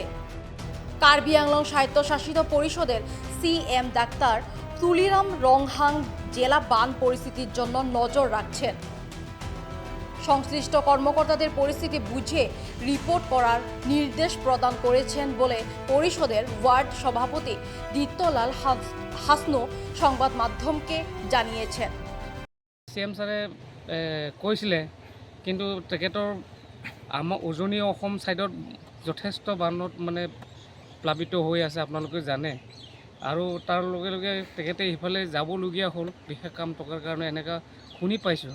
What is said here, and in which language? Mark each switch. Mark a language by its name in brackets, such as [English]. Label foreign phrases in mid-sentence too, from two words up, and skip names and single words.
[Bangla] কার্বি আংলং স্বায়ত্তশাসিত পরিষদের সিএম ডাক্তার তুলিরাম রংহাং জেলা বান পরিস্থিতির জন্য নজর রাখছেন। সংশ্লিষ্ট কর্মকর্তাদের পরিস্থিতি বুঝে রিপোর্ট করার নির্দেশ প্রদান করেছেন বলে পরিষদের ওয়ার্ড সভাপতি দিত্যলাল হাসনু সংবাদ মাধ্যমকে জানিয়েছেন। [Assamese] সিএম ছাৰে কৈছিলে, কিন্তু তেখেতৰ আমাৰ উজনি অসম ছাইডত যথেষ্ট বানত মানে প্লাবিত হৈ আছে, আপোনালোকে জানে। আৰু তাৰ লগে লগে তেখেতে সিফালে যাবলগীয়া হ'ল বিশেষ কাম থকাৰ কাৰণে, এনেকুৱা শুনি পাইছোঁ।